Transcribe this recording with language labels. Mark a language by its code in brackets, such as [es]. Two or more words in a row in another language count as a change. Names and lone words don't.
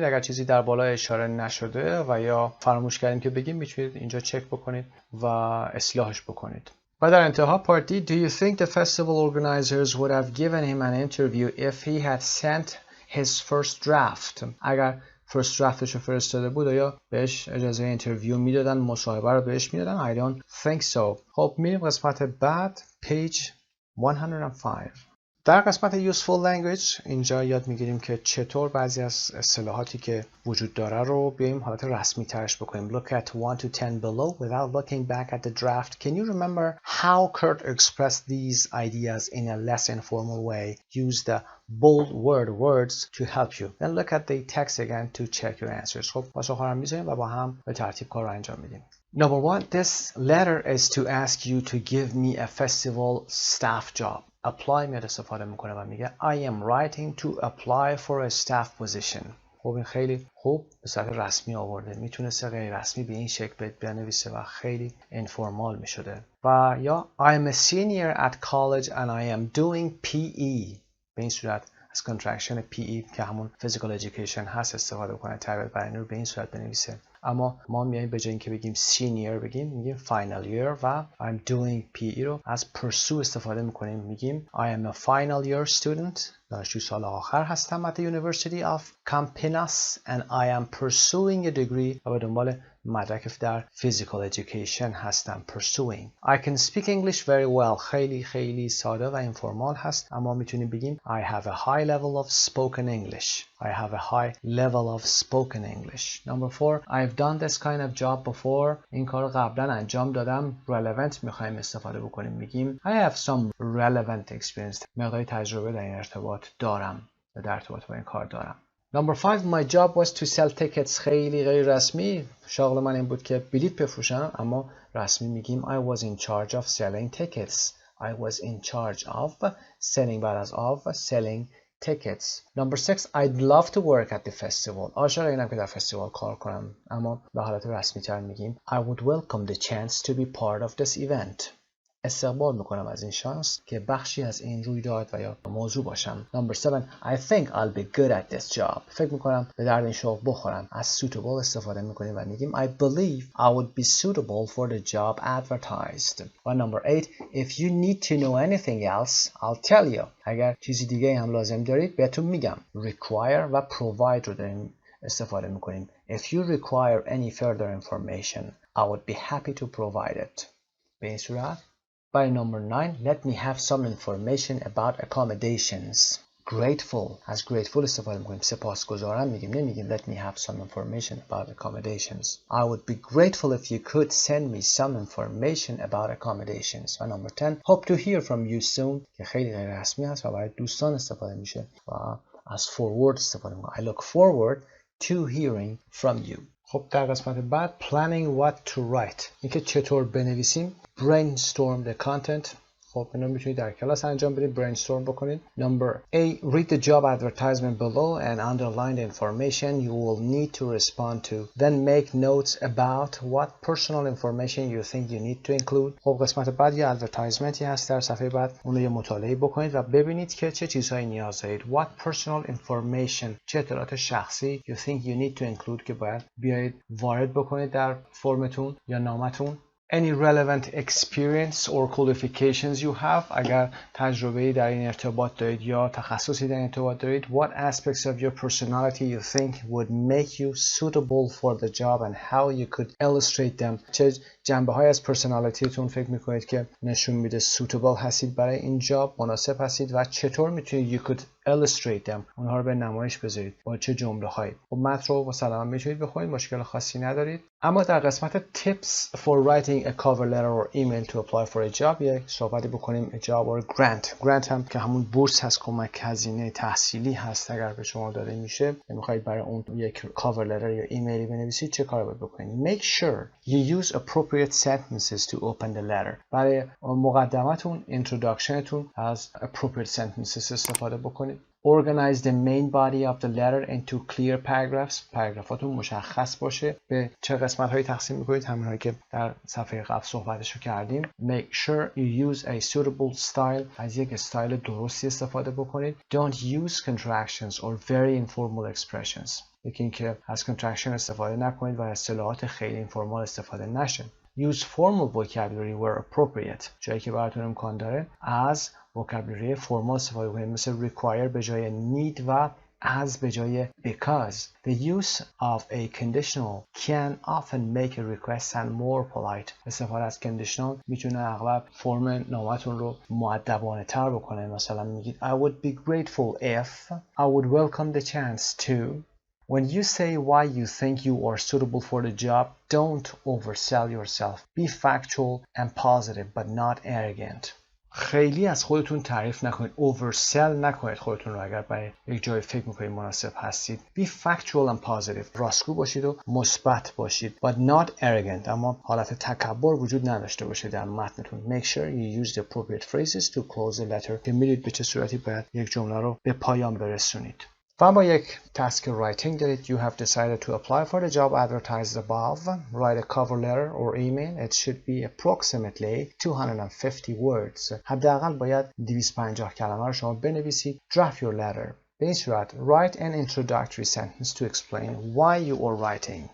[fa] اگر چیزی در بالا اشاره نشده و یا فراموش کردیم که بگیم میتونید اینجا چک بکنید و اصلاحش بکنید. و در انتها [en] Part D. Do you think the festival organizers would have given him an interview if he had sent his first draft? [fa] اگر [en] first draft [fa] ش رو فرستاده بود یا بهش اجازه اینترویو میدادن، مصاحبه رو بهش میدادن؟ [en] I don't think so. [fa] خب میریم قسمت بعد page 105. در قسمت [en] useful language [fa] اینجا یاد میگیریم که چطور بعضی از اصطلاحاتی که وجود داره رو بیایم حالت رسمی ترش بکنیم. [en] Look at 1 to 10 below without looking back at the draft. Can you remember how Kurt expressed these ideas in a less informal way? Use the bold words to help you. Then look at the text again to check your answers. [fa] خب پاسخ‌ها رو می‌ذاریم و با هم به ترتیب کار رو انجام میدیم. [en] Number 1. This letter is to ask you to give me a festival staff job. apply [fa] میاد استفاده میکنه و میگه [en] I am writing to apply for a staff position. [fa] خب این خیلی خوب به صورت رسمی آورده. میتونسته غیر رسمی به این شکل بنویسه و خیلی اینفورمال میشده. [en] و یا I am a senior at college and I am doing PE. [fa] به این صورت از contraction PE که همون [en] physical education [fa] هست استفاده کنه. تربیت بدنی رو به این صورت بنویسه. اما ما میایم به جای اینکه بگیم senior بگیم میگیم [en] final year [fa] و [en] I'm doing PE [fa] رو از pursue استفاده میکنیم. [en] میگیم I am a final year student. [fa] دانشجوی سال آخر هستم [en] at the University of Campinas and I am pursuing a degree [fa] و به دنبال مدرک در [en] physical education هستم. pursuing. I can speak English very well. [fa] خیلی ساده و اینفورمال هست، اما میتونیم بگیم [en] I have a high level of spoken English. I have a high level of spoken English. Number 4, I've done this kind of job before. [fa] این کار قبلا انجام دادم. relevant میخوایم استفاده بکنیم، میگیم [en] I have some relevant experience. [fa] مقداری تجربه در این ارتباط دارم، در ارتباط با این کار دارم. [en] Number 5, my job was to sell tickets. [fa] خیلی غیر رسمی. شغل من این بود که بلیط بفروشم، اما رسمی میگیم [en] I was in charge of selling tickets. I was in charge of selling [fa] بعد از [en] of selling tickets. Number 6, I'd love to work at the festival. [fa] عاشق اینم که در فستیوال کار کنم، اما به حالت رسمی تر میگیم [en] I would welcome the chance to be part of this event. [fa] استقبال میکنم از این شانس که بخشی از این رویداد و یا موضوع باشم. [en] Number 7, I think I'll be good at this job. [fa] فکر میکنم به درد این شغل بخورم. از suitable استفاده میکنیم و میگیم [en] I believe I would be suitable for the job advertised. و number 8, if you need to know anything else, I'll tell you. [fa] اگر چیزی دیگه هم لازم دارید بهتون میگم. Require و provide رو داریم استفاده میکنیم. [en] If you require any further information, I would be happy to provide it. [fa] به این صورت [en] By number 9, let me have some information about accommodations. Grateful. [fa] از grateful استفاده میکنیم. سپاسگزارم میگیم، نمیگیم [en] let me have some information about accommodations. I would be grateful if you could send me some information about accommodations. و number 10, hope to hear from you soon. [fa] که خیلی غیر رسمی هست و برای دوستان استفاده میشه و از forward استفاده میکنیم. [en] I look forward to hearing from you. [fa] خب در قسمت بعد [en] planning what to write. [fa] اینکه چطور بنویسیم. [en] brainstorm the content. [fa] خب اینو میتونید در کلاس انجام بدید، brainstorm بکنید. [en] Number 8, read the job advertisement below and underline the information you will need to respond to. Then make notes about what personal information you think you need to include. [fa] خب قسمت بعد یه ادورتایزمنتی هست در صفحه بعد، اون رو یه مطالعه بکنید و ببینید که چه چیزهایی نیاز دارید. [en] What personal information، [fa] چه اطلاعات شخصی [en] you think you need to include [fa] که باید بیایید وارد بکنید در فرمتون یا نامتون. [en] Any relevant experience or qualifications you have. [fa] اگر تجربه‌ای در این ارتباط دارید یا تخصصی در این ارتباط دارید. [en] What aspects of your personality you think would make you suitable for the job and how you could illustrate them. [fa] چه جنبه‌های از پرسونالیتیتون فکر می‌کنید که نشون میده suitable هستید برای این جاب، مناسب هستید و چطور میتونید [en] you could illustrate them، [fa] اونها رو به نمایش بذارید با چه جمله‌هایی. خب متن رو با سلام میتونید بخونید، مشکل خاصی ندارید. اما در قسمت [en] tips for writing a cover letter or email to apply for a job [fa] یک صحبتی بکنیم. [en] a job or grant [fa] هم که همون بورس هست، کمک هزینه تحصیلی هست اگر به شما داده میشه، میخواید برای اون یک [en] cover letter [fa] یا ایمیلی بنویسید، چه کاری باید بکنید؟ [en] make sure you use appropriate sentences to open the letter. [fa] برای مقدمتون introductionتون از [en] appropriate sentences [fa] استفاده بکنید. [en] Organize the main body of the letter into clear paragraphs. [fa] پاراگرافاتون مشخص باشه. به چه قسمت هایی تقسیم میکنید؟ همینهایی که در صفحه قبل صحبتشو کردیم. [en] Make sure you use a suitable style. [fa] از یک استایل درستی استفاده بکنید. [en] Don't use contractions or very informal expressions. [fa] یکی اینکه از contraction استفاده نکنید و اصطلاحات خیلی اینفورمال استفاده نشه. [en] Use formal vocabulary where appropriate. [fa] جایی که براتون امکان داره از vocabulary فرمال استفاده کنید، مثل require به جای need و as به جای because. [en] The use of a conditional can often make a request sound more polite. [fa] استفاده از conditional میتونه اغلب فرم نامتون رو مؤدبانه تر بکنه. مثلا میگید [en] I would be grateful if I would welcome the chance to. When you say why you think you are suitable for the job, don't oversell yourself. Be factual and positive but not arrogant. [fa] خیلی از خودتون تعریف نکنید. oversell نکنید خودتون رو اگر برای یک جای فکر میکنید مناسب هستید. [en] Be factual and positive. [fa] راستگو باشید و مثبت باشید. [en] But not arrogant. [fa] اما حالت تکبر وجود نداشته باشه در متنتون. [en] Make sure you use the appropriate phrases to close the letter. [fa] که میدونید به چه صورتی باید یک جمله رو به پایان برسونید. و اما یک تاسک رایتینگ دارید. [en] You have decided to apply for the job advertised above. Write a cover letter or email. It should be approximately 250 words. [fa] حداقل باید 250 کلمه رو شما بنویسید. [en] Draft your letter. [fa] به این صورت [en] write an introductory sentence to explain why you are writing.